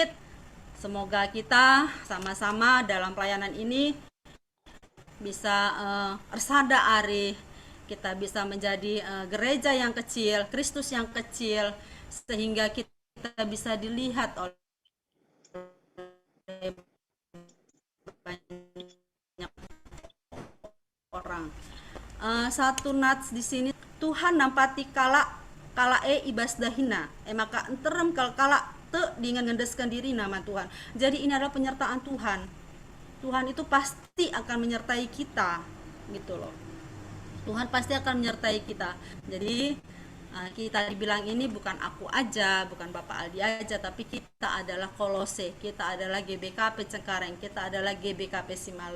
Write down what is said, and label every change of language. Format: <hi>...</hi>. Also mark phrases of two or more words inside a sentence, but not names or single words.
<id>Semoga kita sama-sama dalam pelayanan ini bisa</id> <btx>ersada ari,</btx> <id>kita bisa menjadi gereja yang kecil, Kristus yang kecil, sehingga kita bisa dilihat oleh banyak orang. Satu nats di sini,</id> <btx>Tuhan nampati kala ibas dahina, maka enterem kala te dengan ngendeskan diri nama Tuhan.</btx> <id>Jadi ini adalah penyertaan Tuhan. Tuhan itu pasti akan menyertai kita, gitu loh. Tuhan pasti akan menyertai kita. Jadi kita dibilang ini bukan aku aja, bukan Bapak Aldi aja, tapi kita adalah Kolose, kita adalah GBKP Cengkareng, kita adalah GBKP Simalem.</id>